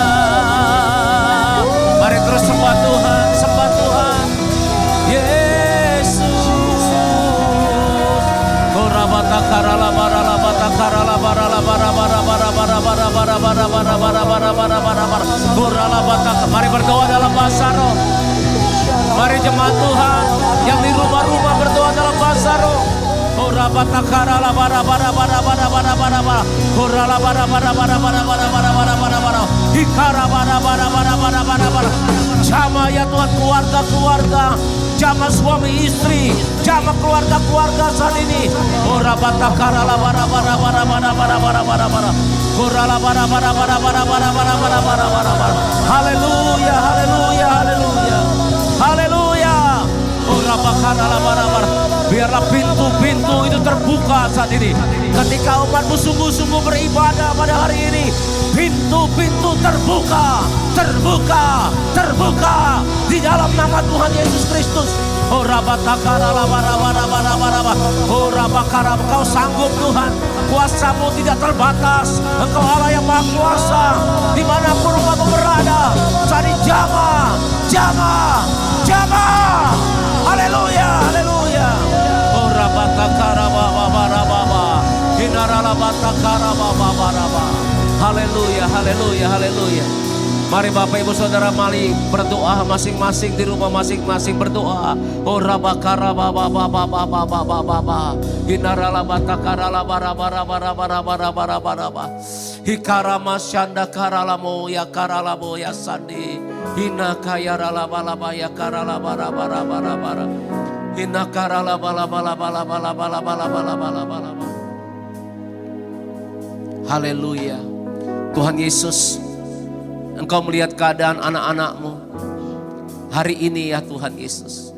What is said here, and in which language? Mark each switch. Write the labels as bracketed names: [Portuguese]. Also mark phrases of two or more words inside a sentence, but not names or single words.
[Indonesian] Mari terus sembah Tuhan, sembah Tuhan. Yesus. Korabata karala barala bata karala barala bara bara bara bara bara bara bara bara bara bara bara bara bara. Korala bata. Mari berdoa dalam bahasa roh. Mari jemaat Tuhan yang di rumah-rumah berdoa dalam bahasa roh. Korabata karala bara bara bara bara bara bara bara. Korala bara bara bara bara bara bara bara bara bara. Hikara bara bara bara bara bara bara. Jama ya Tuhan keluarga-keluarga, jama suami istri, jama keluarga-keluarga saat ini. Korabata karala bara bara bara bara bara bara bara bara. Korala bara bara bara bara bara bara bara bara bara bara. Haleluya, haleluya, haleluya. Haleluya. Korabakara bara bara. Biarlah pintu-pintu itu terbuka saat ini. Ketika umatmu sungguh-sungguh beribadah pada hari ini, pintu-pintu terbuka, terbuka, terbuka di dalam nama Tuhan Yesus Kristus. Oh rabatakara bara bara bara bara bara. Oh rabakara, Engkau sanggup Tuhan. Kuasamu tidak terbatas. Engkau Allah yang Maha Kuasa. Dimanapun umatmu berada, saat ini jamaah, jamaah, jamaah. Haleluya, haleluya. Oh rabatakara baba bara baba. Hinarala batakara baba bara baba. Haleluya, haleluya, haleluya. Mari Bapak Ibu Saudara, mari berdoa masing-masing di rumah masing-masing berdoa. Oh rabakara baba baba baba baba baba. Hinarala batakara la bara bara bara bara bara bara bara bara. Hikara masyanda karala mo ya karala mo ya sandi. Hina kaya rala bala baya karala bara bara bara bara. Hina karala bala bala bala bala bala bala bala bala bala. Haleluya. Tuhan Yesus, Engkau melihat keadaan anak-anak-Mu hari ini ya Tuhan Yesus.